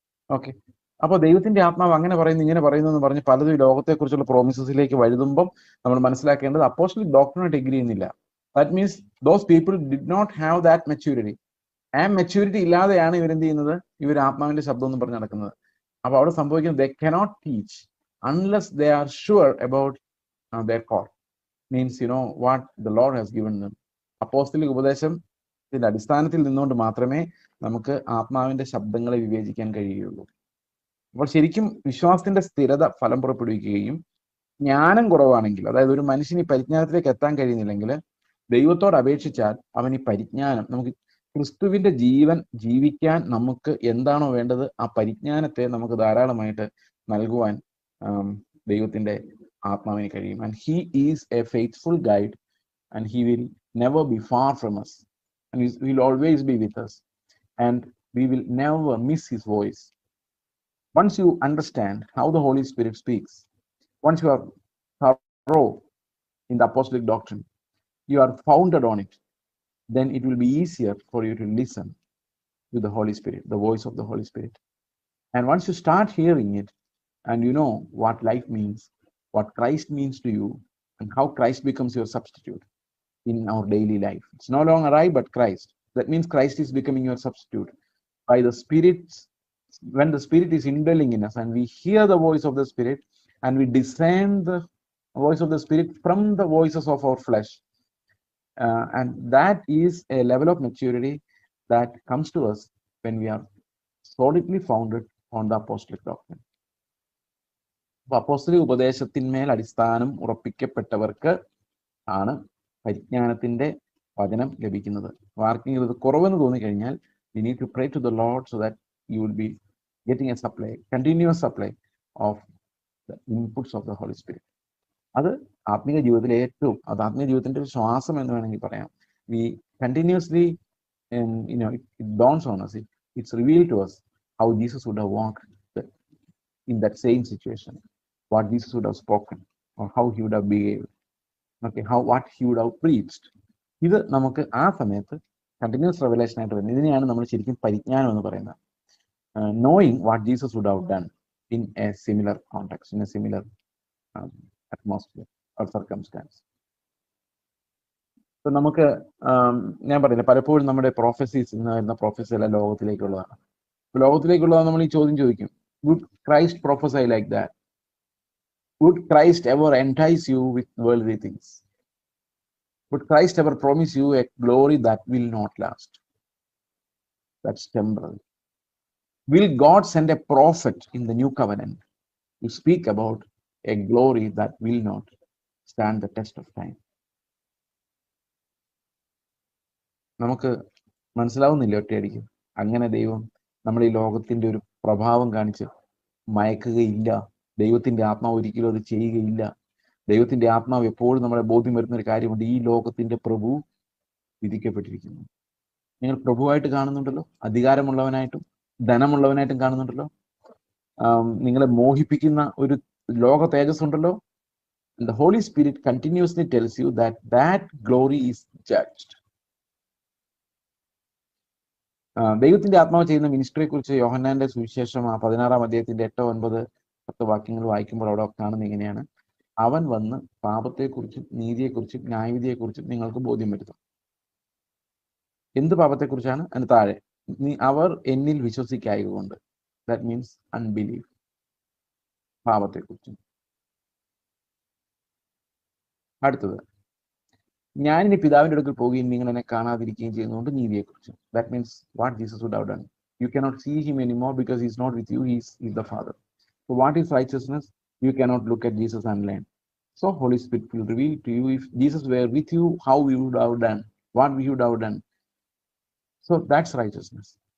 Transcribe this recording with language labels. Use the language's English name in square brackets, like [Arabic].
[Malayalam] Okay. അപ്പൊ ദൈവത്തിന്റെ ആത്മാവ് അങ്ങനെ പറയുന്നു ഇങ്ങനെ പറയുന്നു എന്ന് പറഞ്ഞ് പലതും ഈ ലോകത്തെക്കുറിച്ചുള്ള പ്രോമിസസിലേക്ക് വഴുതുമ്പം നമ്മൾ മനസ്സിലാക്കേണ്ടത് അപ്പോസ്തലിക് ഡോക്ട്രിനായിട്ട് എഗ്രി ചെയ്യുന്നില്ല. [English] That means those people did not have that maturity. [Malayalam] ആ മെച്യൂരിറ്റി ഇല്ലാതെയാണ് ഇവരെന്ത് ചെയ്യുന്നത്? ഇവർ ആത്മാവിന്റെ ശബ്ദം എന്ന് പറഞ്ഞ് നടക്കുന്നത്. അപ്പൊ അവിടെ സംഭവിക്കുന്നത് [English] They cannot teach unless they are sure about their call. Means what the Lord has given them. [Malayalam] അപ്പോസ്തലിക ഉപദേശത്തിന്റെ അടിസ്ഥാനത്തിൽ നിന്നുകൊണ്ട് മാത്രമേ നമുക്ക് ആത്മാവിന്റെ ശബ്ദങ്ങളെ വിവേചിക്കാൻ കഴിയുകയുള്ളൂ. അപ്പോൾ ശരിക്കും വിശ്വാസത്തിന്റെ സ്ഥിരത ഫലം പുറപ്പെടുവിക്കുകയും ജ്ഞാനം കുറവാണെങ്കിൽ, അതായത് ഒരു മനുഷ്യന് ഈ പരിജ്ഞാനത്തിലേക്ക് എത്താൻ കഴിയുന്നില്ലെങ്കിൽ ദൈവത്തോട് അപേക്ഷിച്ചാൽ അവൻ ഈ പരിജ്ഞാനം, നമുക്ക് ക്രിസ്തുവിന്റെ ജീവൻ ജീവിക്കാൻ നമുക്ക് എന്താണോ വേണ്ടത് ആ പരിജ്ഞാനത്തെ നമുക്ക് ധാരാളമായിട്ട് നൽകുവാൻ ദൈവത്തിന്റെ ആത്മാവിന് കഴിയും. [English] And he is a faithful guide and he will never be far from us and he will always be with us and we will never miss his voice. Once you understand how the Holy Spirit speaks, once you are thorough in the apostolic doctrine, you are founded on it, then it will be easier for you to listen to the Holy Spirit, the voice of the Holy Spirit. And once you start hearing it and you know what life means, what Christ means to you, and how Christ becomes your substitute in our daily life. It's no longer I, but Christ. That means Christ is becoming your substitute. By the Spirit, when the Spirit is indwelling in us and we hear the voice of the Spirit and we discern the voice of the Spirit from the voices of our flesh. And that is a level of maturity that comes to us when we are solidly founded on the apostolic doctrine. [Malayalam] അപ്പോസ്തലിക ഉപദേശത്തിന്മേൽ അടിസ്ഥാനം ഉറപ്പിക്കപ്പെട്ടവർക്ക് ആണ് പരിജ്ഞാനത്തിന്റെ വചനം ലഭിക്കുന്നത്. ആർക്കെങ്കിലും ഇത് കുറവെന്ന് തോന്നിക്കഴിഞ്ഞാൽ [English] you need to pray to the Lord so that you will be getting a supply, continuous supply of the inputs of the Holy Spirit. [Malayalam] അത് ആത്മീയ ജീവിതത്തിലെ അത് ആത്മീയ ജീവിതത്തിന്റെ ഒരു ശ്വാസം എന്ന് വേണമെങ്കിൽ പറയാം. [English] We continuously, it dawns on us, it's revealed to us how Jesus would have walked in that same situation, what Jesus would have spoken or how he would have behaved, okay, what he would have preached. [Malayalam] ഇത് നമുക്ക് ആ സമയത്ത് continuous revelation ആയിട്ട് വരുന്നത്. ഇതിനെയാണ് നമ്മൾ ശരിക്കും പരിജ്ഞാനം എന്ന് പറയുന്നത്. [English] Knowing what Jesus would have done in a similar context, in a similar atmosphere or circumstance. [Malayalam] ഇപ്പൊ നമുക്ക് ഞാൻ പറയുന്നത് പലപ്പോഴും നമ്മുടെ പ്രൊഫസീസ് എന്ന് വരുന്ന പ്രൊഫസി എല്ലാം ലോകത്തിലേക്കുള്ളതാണ്. ലോകത്തിലേക്കുള്ളത് നമ്മൾ ഈ ചോദ്യം ചോദിക്കും, [English] would Christ prophesy like that? Would Christ ever entice you with worldly things? Would Christ ever promise you a glory that will not last? That's temporary. Will God send a prophet in the new covenant to speak about a glory that will not stand the test of time? [Malayalam] നമുക്ക് മനസ്സിലാവുന്നില്ല ഒറ്റയടിക്ക്. അങ്ങനെ ദൈവം നമ്മുടെ ഈ ലോകത്തിന്റെ ഒരു പ്രഭാവം കാണിച്ച് മയക്കുകയില്ല. ദൈവത്തിന്റെ ആത്മാവ് ഒരിക്കലും അത് ചെയ്യുകയില്ല. ദൈവത്തിന്റെ ആത്മാവ് എപ്പോഴും നമ്മളെ ബോധ്യം വരുന്ന ഒരു കാര്യമുണ്ട്, ഈ ലോകത്തിന്റെ പ്രഭു വിധിക്കപ്പെട്ടിരിക്കുന്നു. നിങ്ങൾ പ്രഭുവായിട്ട് കാണുന്നുണ്ടല്ലോ, അധികാരമുള്ളവനായിട്ടും ധനമുള്ളവനായിട്ടും കാണുന്നുണ്ടല്ലോ, നിങ്ങളെ മോഹിപ്പിക്കുന്ന ഒരു ലോക തേജസ് ഉണ്ടല്ലോ. [English] The Holy Spirit continuously tells you that glory is judged. [Malayalam] ദൈവത്തിന്റെ ആത്മാവ് ചെയ്യുന്ന മിനിസ്ട്രിയെ കുറിച്ച് യോഹന്നാന്റെ സുവിശേഷം 16-ാം അധ്യായത്തിന്റെ 8-9-10 വാക്യങ്ങൾ വായിക്കുമ്പോൾ അവിടെ കാണുന്നത് ഇങ്ങനെയാണ്: അവൻ വന്ന് പാപത്തെക്കുറിച്ചും നീതിയെക്കുറിച്ചും ന്യായവിധിയെക്കുറിച്ചും നിങ്ങൾക്ക് ബോധ്യം വരുത്തും. എന്ത് പാപത്തെക്കുറിച്ചാണ്? അതിന് താഴെ അവർ എന്നിൽ വിശ്വസിക്കായതുകൊണ്ട്, [English] That means unbelief. [Malayalam] പാപത്തെക്കുറിച്ചും. അടുത്തത്, ഞാനിനി പിതാവിന്റെ അടുക്കൽ പോവുകയും നിങ്ങൾ എന്നെ കാണാതിരിക്കുകയും ചെയ്യുന്നതുകൊണ്ട് നീതിയെക്കുറിച്ചും. [English] That means what Jesus would have done. You cannot see him anymore because he's not with you, he's the Father. So what is righteousness? You cannot look at Jesus and learn. So Holy Spirit will reveal to you, if Jesus were with you, how we would have done, what we would have done. So that's righteousness.